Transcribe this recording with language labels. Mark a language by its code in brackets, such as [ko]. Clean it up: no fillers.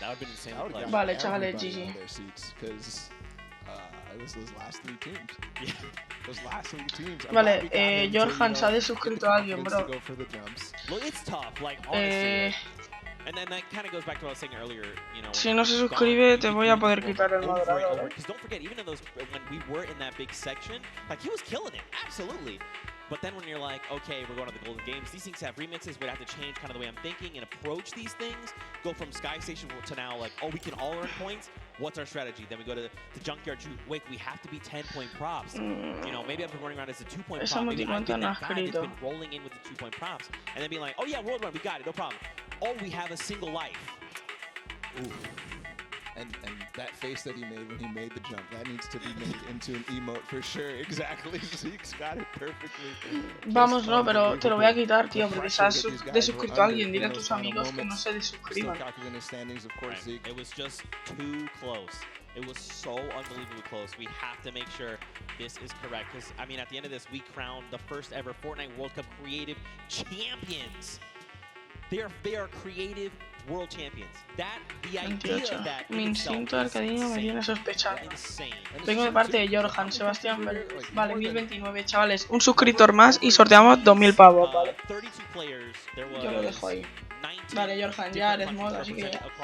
[en] That would have been insane. [es] Vale, chavales, GG. [en] Those last three teams. Yeah. Those last three teams. [es] Vale, Jorjan se ha desuscrito a alguien, bro. [en] Well, it's tough, like, honestly. And then that kind of goes back to what I was saying earlier, you know. [es] Si no se suscribe, te voy a poder quitar el moderador. [en] Because don't forget, even in those, when we were in that big section, like, he was killing it, absolutely. But then when you're like, okay, we're going to the Golden Games, these things have remixes, we'd have to change kind of the way I'm thinking and approach these things. Go from Sky Station to now, like, oh, we can all earn points. What's our strategy? Then we go to the Junkyard. Wait, we have to be 10-point props. You know, maybe I've been running around as a 2-point prop. Maybe I've been that guy that's been rolling in with the 2-point props. And then being like, oh yeah, World Run, we got it, no problem. Oh, we have a single life. Ooh. And that face that he made when he made the jump, that needs to be made into an emote for sure. Exactly. Zeke's got it perfectly. [es] Vamos, no, pero te lo voy a quitar, tío, porque se ha desuscrito a alguien. Dile a tus amigos que no se desuscriban. [en] It was just too close. It was so unbelievably close. We have to make sure this is correct. Because, I mean, at the end of this, we crowned the first ever Fortnite World Cup Creative Champions. They are creative world champions. The idea of that [es] mi instinto arcadino me tiene sospechado. Vengo de parte de Jorjan, Sebastián. Vale, 1029, chavales. Un suscriptor más y sorteamos 2000 pavos, ¿vale? Yo lo dejo ahí. Vale, Jorjan, ya eres mod, así que ya.